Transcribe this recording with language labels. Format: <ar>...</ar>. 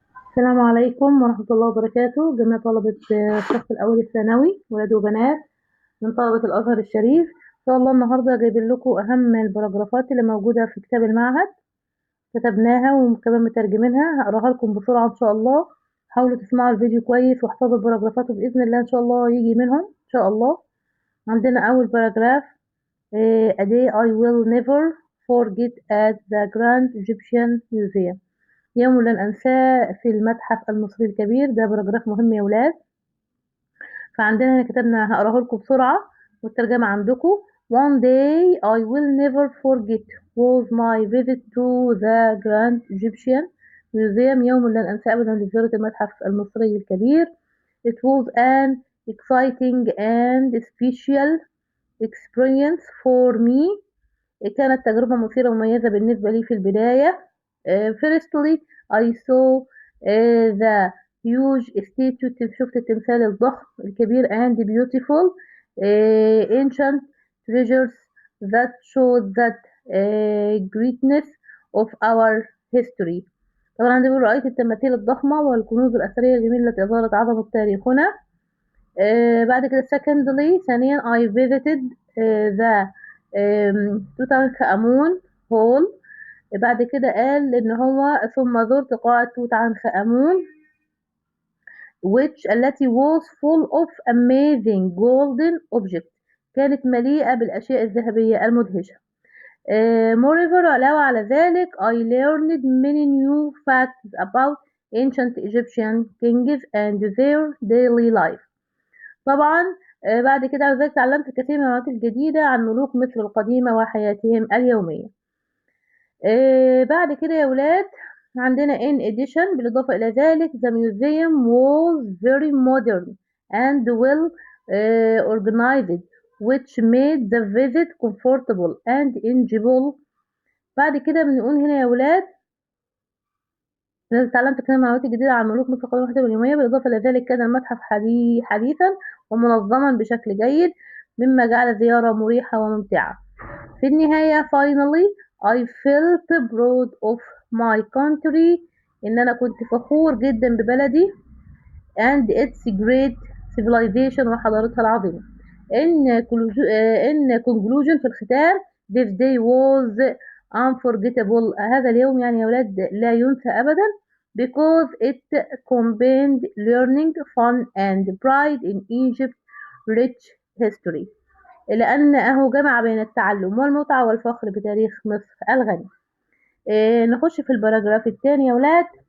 <ar>السلام عليكم ورحمة الله وبركاته. جميع طلبة الصف الأول الثانوي ولاد وبنات من طلبة الأزهر الشريف. إن شاء الله النهاردة جايبين لكم أهم البراجرافات اللي موجودة في كتاب المعهد. كتبناها وكمان مترجمينها، هقراها لكم بسرعة إن شاء الله. حاولوا تسمعوا الفيديو كويس واحفظوا البراجرافات، وبإذن الله إن شاء الله يجي منهم إن شاء الله. عندنا أول باراجراف:</ar> <en>A day I will never forget at the Grand Egyptian Museum.</en> <ar>يوم لن أنساه في المتحف المصري الكبير. ده باراجراف مهم يا ولاد. فعندنا هنا كتبنا، هقراه لكم بسرعة والترجمة عندكم.</ar> <en>One day I will never forget was my visit to the Grand Egyptian Museum.</en> <ar>يوم لن أنساه أبدا لزيارة المتحف المصري الكبير.</ar> <en>It was an exciting and special experience for me.</en> <ar>كانت تجربة مثيرة ومميزة بالنسبة لي في البداية.</ar> <en>Firstly I saw the huge statue.</en> <ar>شفت التمثال الضخم الكبير</ar> <en>and beautiful ancient treasures that showed that greatness of our history.</en> <ar>طبعا عندي بيقول رأيت التماثيل الضخمة والكنوز الأثرية الجميلة التي أظهرت عظمة تاريخنا. بعد كده</ar> <en>secondly</en> <ar>ثانيا</ar> <en>I visited the Tutankhamun hall.</en> <ar>بعد كده قال ان هو ثم زرت قاعة توت عنخ آمون التي</ar> <en>was full of amazing golden objects.</en> <ar>كانت مليئة بالأشياء الذهبية المدهشة.</ar> <en>moreover</en> <ar>علاوة على ذلك</ar> <en>I learned many new facts about ancient Egyptian kings and their daily life.</en> <ar>طبعا بعد كده على ذلك تعلمت الكثير من المعلومات الجديدة عن ملوك مصر القديمة وحياتهم اليومية. بعد كده يا ولاد عندنا</ar> <en>in addition</en> <ar>بالإضافة إلى ذلك</ar> <en>the museum was very modern and well organized which made the visit comfortable and enjoyable.</en> <ar>بعد كده بنقول هنا يا ولاد اتعلمت كمان معلومات جديدة عن ملوك مصر القديمة وحياتهم اليومية. بالإضافة إلى ذلك كان المتحف حديثا ومنظما بشكل جيد مما جعل الزيارة مريحة وممتعة. في النهاية</ar> <en>finally I felt proud of my country.</en> <ar>إن أنا كنت فخور جدا ببلدي</ar> <en>and its great civilization</en> <ar>وحضارتها العظيمة.</ar> <en>in conclusion</en> <ar>في الختام</ar> <en>this day was unforgettable.</en> <ar>هذا اليوم يعني يا ولاد لا ينسى أبدا</ar> <en>because it combined learning, fun and pride in Egypt's rich history.</en> <ar>لأنه جمع بين التعلم والمتعة والفخر بتاريخ مصر الغني. نخش في الباراجراف الثاني يا ولاد.</ar>